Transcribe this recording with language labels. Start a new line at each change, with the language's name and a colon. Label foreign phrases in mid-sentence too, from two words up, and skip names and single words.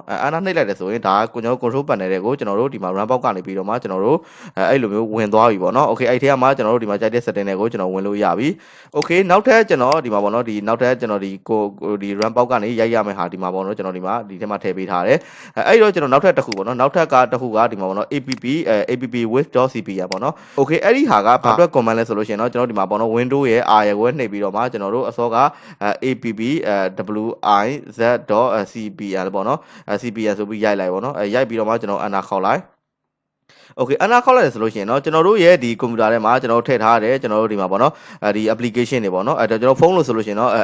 Burmese: enter နှိပ်လိုက်တယ်ဆိုရင်ဒါကျွန်တော်တို့
English: control panel
Burmese: တွေကိုကျွန်တော်တို့ဒီမှာ
English: run box
Burmese: ကနေပြီးတော့မှကျွန်တော်တို့အဲ့လိုမျိုးဝင်သွားပြီပေါ့နော် okay အဲ့ထဲမှာကျွန်တော်တို့ဒီမှာကြိုက်တဲ့ setting တွေကိုကျွန်တော်ဝင်လို့ရပြီ okay နောက်ထပ်ကျွန်တော်ဒီမှာပေါ့နော်ဒီနောက်ထပ်ကျွန်တော်ဒီ
English: run box
Burmese: ကနေရိုက်ရမယ့်ဟာဒီမှာပေါ့နော်ကျွန်တော်ဒီမှာဒီထဲမှာထည့်ပေးထားတယ်အဲ့တော့ကျွန်တော်နောက်ထပ်တစ်ခုပေါ့နော်နောက်ထပ်တစ်ခုကဒီမှာပေါ့နော်
English: app with.cpm
Burmese: ပေါ့နော် okay အဲ့ဒီဟာကဘာအတွက် command လဲဆိုလို့ရှိရင်တော့ကျွန်တော်ဒီမှာပေါ့နော် window ရဲ့ r ရဲ့ကိုနှိပ်ပြီးတော့မှကျွန်တော်တို့အစောက app wiz.cpm ပေါ့နော် cpm ဆိုပြီးရိုက်လိုက်ပေါ့နော်ရိုက်ပြီးတော့မှကျွန်တော် enter ခေါက်လိုက်Okay အနာခေါက်လိုက်ဆိုလို့ရှိရင်တော့ကျွန်တော်တို့ရဲ့ဒီကွန်ပျူတာထဲမှာကျွန်တော်တို့ထည့်ထားတယ်ကျွန်တော်တို့ဒီမှာပေါ့နော်ဒီ application တွေပေါ့နော်အဲ့တော့ကျွန်တော်ဖုန်းလို့ဆိုလို့ရှိရင်တော့